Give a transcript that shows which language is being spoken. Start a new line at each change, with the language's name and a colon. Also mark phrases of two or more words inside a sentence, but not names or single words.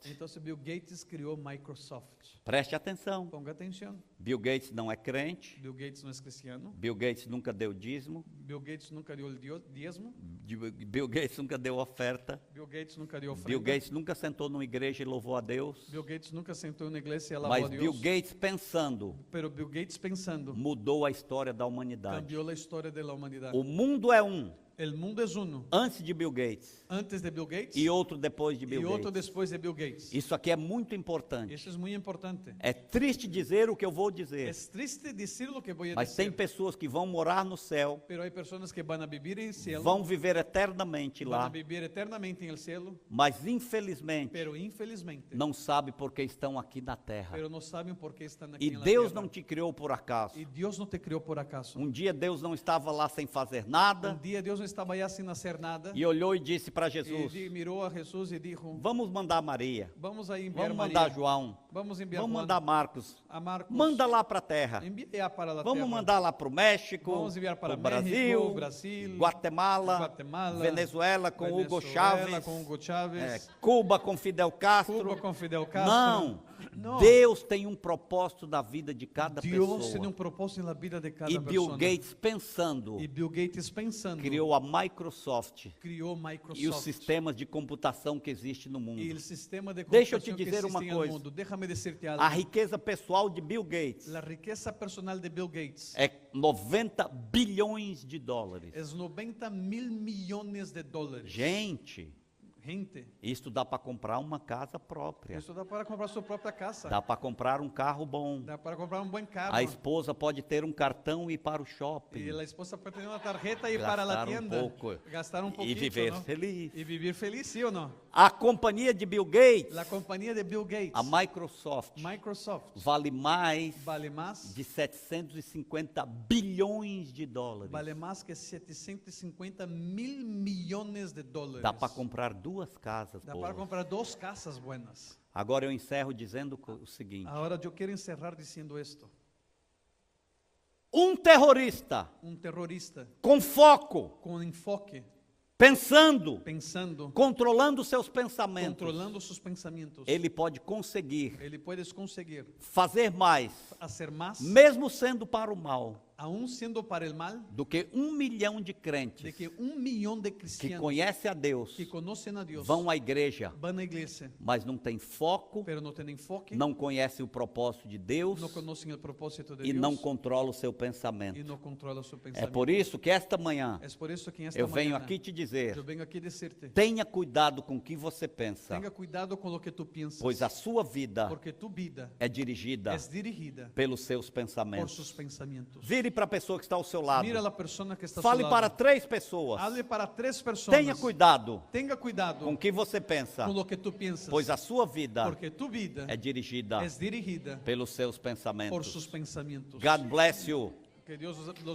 Spanish: Entonces Bill Gates creó Microsoft.
Portuguese: Preste atenção.
Spanish: Ponga atención.
Portuguese: Bill Gates não é crente.
Spanish: Bill Gates no es cristiano.
Portuguese: Bill Gates nunca deu dízimo.
Spanish: Bill Gates nunca dio el diezmo.
Portuguese: Bill Gates nunca deu oferta.
Spanish: Bill Gates nunca dio ofrenda.
Portuguese: Bill Gates nunca sentou numa igreja e louvou a Deus.
Spanish: Bill Gates nunca sentou en una iglesia y alabó
Portuguese: Mas
Spanish: a Dios.
Portuguese: Bill Gates pensando
Spanish: Pero Bill Gates pensando
Portuguese: mudou a história da humanidade.
Spanish: cambió la historia de la humanidad.
Portuguese: O mundo é um
Spanish: El mundo es uno.
Portuguese: antes de Bill Gates
Spanish: Antes de Bill Gates
Portuguese: e outro depois de
Spanish: y
Portuguese: Bill
Spanish: otro
Portuguese: Gates.
Spanish: después de Bill Gates.
Portuguese: Isso aqui é muito importante.
Spanish: Eso es muy importante.
Portuguese: É triste dizer o que eu vou dizer,
Spanish: Es triste decir lo que voy a
Portuguese: mas tem
Spanish: decir.
Portuguese: pessoas que vão morar no céu,
Spanish: Pero hay personas que van a vivir en el cielo.
Portuguese: vão viver eternamente
Spanish: Van a
Portuguese: lá,
Spanish: vivir eternamente en el cielo.
Portuguese: mas infelizmente
Spanish: Pero infelizmente.
Portuguese: não sabe porque estão aqui na terra.
Spanish: Pero no saben por qué están aquí
Portuguese: E
Spanish: en la
Portuguese: Deus
Spanish: tierra.
Portuguese: não te criou por acaso.
Spanish: Y Dios no te creó por acaso.
Portuguese: Um dia Deus não estava lá sem fazer nada
Spanish: Un día Dios no estaba allá sin hacer nada.
Portuguese: e olhou e disse para
Spanish: Y
Portuguese: Jesus:
Spanish: miró a Jesús y dijo,
Portuguese: vamos mandar Maria,
Spanish: vamos a enviar
Portuguese: vamos
Spanish: María,
Portuguese: mandar João,
Spanish: vamos a enviar
Portuguese: vamos
Spanish: Juan,
Portuguese: mandar Marcos,
Spanish: a Marcos,
Portuguese: manda lá para a terra.
Spanish: enviar para la
Portuguese: Vamos
Spanish: tierra.
Portuguese: mandar lá para o México,
Spanish: Vamos enviar para
Portuguese: o
Spanish: México,
Portuguese: Brasil,
Spanish: Brasil,
Portuguese: Guatemala,
Spanish: Guatemala,
Portuguese: Venezuela com Hugo
Spanish: Venezuela
Portuguese: Chávez,
Spanish: com Hugo Chávez,
Portuguese: Cuba com Fidel Castro.
Spanish: Cuba com Fidel Castro.
Portuguese: Não,
Spanish: No.
Portuguese: Deus tem um propósito na vida de cada
Spanish: Dios tiene un
Portuguese: pessoa.
Spanish: propósito en la vida de cada
Portuguese: E Bill
Spanish: persona.
Portuguese: Gates pensando,
Spanish: Y Bill Gates pensando,
Portuguese: criou a Microsoft
Spanish: crió
Portuguese: e os
Spanish: Microsoft
Portuguese: sistemas de computação que existe no mundo.
Spanish: y el sistema de
Portuguese: Deixa eu te
Spanish: computación que
Portuguese: dizer uma
Spanish: existe en el
Portuguese: coisa.
Spanish: mundo. Déjame decirte algo.
Portuguese: A riqueza pessoal de Bill Gates
Spanish: La riqueza personal de Bill Gates
Portuguese: é 90 bilhões de dólares.
Spanish: es 90 mil millones de dólares.
Portuguese: Gente,
Spanish: Gente,
Portuguese: isso dá para comprar uma casa própria.
Spanish: eso da para comprar su propia casa.
Portuguese: Dá para comprar um carro bom.
Spanish: Da para comprar un buen carro.
Portuguese: A esposa pode ter um cartão e ir para o
Spanish: Y
Portuguese: shopping.
Spanish: la esposa puede tener una tarjeta y ir para la
Portuguese: Gastar
Spanish: tienda.
Portuguese: pouco
Spanish: Gastar un
Portuguese: e
Spanish: poquito,
Portuguese: viver
Spanish: ¿no?
Portuguese: feliz.
Spanish: Y vivir feliz, ¿sí o no?
Portuguese: A companhia de Bill Gates,
Spanish: La compañía de Bill Gates,
Portuguese: a Microsoft,
Spanish: Microsoft,
Portuguese: vale mais
Spanish: vale más,
Portuguese: de 750 bilhões de dólares.
Spanish: vale más que 750 mil millones de dólares.
Portuguese: Dá para comprar 2 casas
Spanish: Da para
Portuguese: boas.
Spanish: comprar 2 casas buenas.
Portuguese: Agora eu encerro dizendo o seguinte:
Spanish: Ahora yo quiero encerrar diciendo esto.
Portuguese: um terrorista
Spanish: Un terrorista
Portuguese: com foco,
Spanish: con enfoque,
Portuguese: pensando,
Spanish: pensando,
Portuguese: controlando seus pensamentos,
Spanish: controlando sus pensamientos,
Portuguese: ele pode conseguir
Spanish: él puede conseguir
Portuguese: fazer mais,
Spanish: hacer más,
Portuguese: mesmo sendo para o mal,
Spanish: aún siendo para el mal,
Portuguese: do que 1 milhão de
Spanish: de
Portuguese: crentes
Spanish: que 1 millón de que cristianos
Portuguese: conhecem a Deus,
Spanish: que conocen a Dios
Portuguese: vão à igreja,
Spanish: van a iglesia,
Portuguese: mas não tem foco,
Spanish: pero no tienen enfoque,
Portuguese: não conhecem o propósito de Deus
Spanish: no conocen el propósito de
Portuguese: e
Spanish: Dios
Portuguese: não controlam o seu
Spanish: y
Portuguese: pensamento.
Spanish: no controlan su
Portuguese: É
Spanish: pensamiento.
Portuguese: por isso que esta manhã
Spanish: Es por eso que en esta
Portuguese: eu venho
Spanish: mañana
Portuguese: aqui te dizer:
Spanish: yo vengo aquí a decirte,
Portuguese: tenha cuidado com o que você pensa,
Spanish: tenga cuidado con lo que tú piensas,
Portuguese: pois a sua vida
Spanish: porque tu vida
Portuguese: é dirigida
Spanish: es dirigida
Portuguese: pelos seus
Spanish: por
Portuguese: pensamentos.
Spanish: sus pensamientos.
Portuguese: Vire para a pessoa que está ao seu lado.
Spanish: Mira a la persona que está a su
Portuguese: Fale
Spanish: lado.
Portuguese: para 3 pessoas.
Spanish: Hable para 3 personas.
Portuguese: Tenha cuidado
Spanish: Tenga cuidado
Portuguese: com o que você pensa,
Spanish: con lo que tú piensas,
Portuguese: pois a sua vida
Spanish: porque tu vida
Portuguese: é dirigida
Spanish: es dirigida
Portuguese: pelos seus
Spanish: por
Portuguese: pensamentos.
Spanish: sus pensamientos.
English: God bless you.
Spanish: Que Dios los